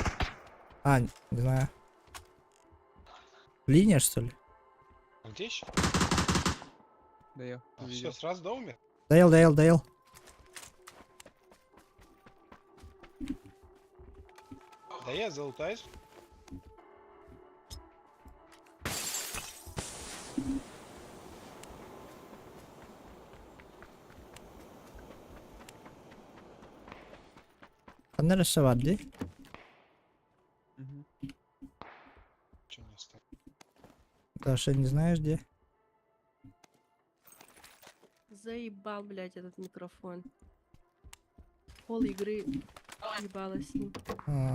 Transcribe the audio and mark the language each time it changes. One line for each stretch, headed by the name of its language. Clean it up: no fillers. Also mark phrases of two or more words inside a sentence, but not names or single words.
Russian: А, не знаю. Линия, что ли? А где еще? Да я А, увидел. все, сразу до умер? Доел. Да я залутаюсь.
Turkish: Neresi var diye.
Russian: Мгм. Че не оставил? Даша, не знаешь где? Заебал, блядь, этот микрофон. Пол игры ебалась с ним. А,